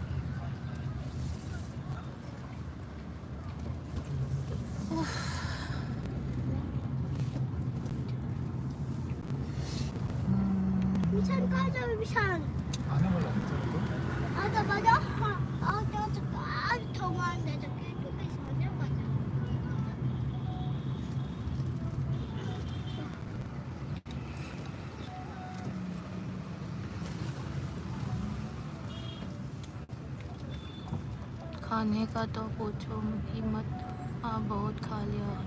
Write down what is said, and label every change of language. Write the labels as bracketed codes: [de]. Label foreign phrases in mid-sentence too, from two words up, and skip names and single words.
[ko] 미션 가자 미션 [hi] आने वाला है चलो तो [ko] 맞아 맞아 더 많은데 저기 미션 가자 [hi] खाने का तो पूछो ही मत हाँ बहुत खा लिया